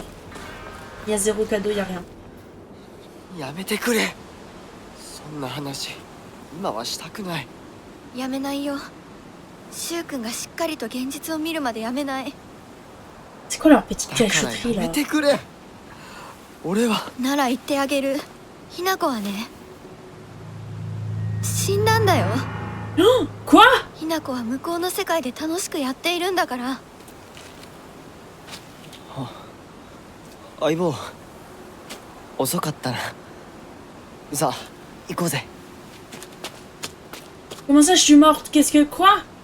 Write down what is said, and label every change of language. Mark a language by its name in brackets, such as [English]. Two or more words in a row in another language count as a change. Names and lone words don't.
[French] Il y a zéro cadeau, il y a rien. [Japanese] やめてくれ。そんな話今はしたくない。やめないよ。シュウ君がしっかりと現実を見るまでやめない。 [French] C'est quoi leur petite [Japanese] だから [French] cacheterie [Japanese] やめ [French] là? [Japanese] てくれ。俺はなら言ってあげる。ひな子はね、死んだんだよ。 [French] Quoi? [Japanese] ひな子は向こうの世界で楽しくやっているんだから。相棒遅かったな。さあ行こうぜ。 [French] Comment ça, je suis morte? Qu'est-ce que... Quoi?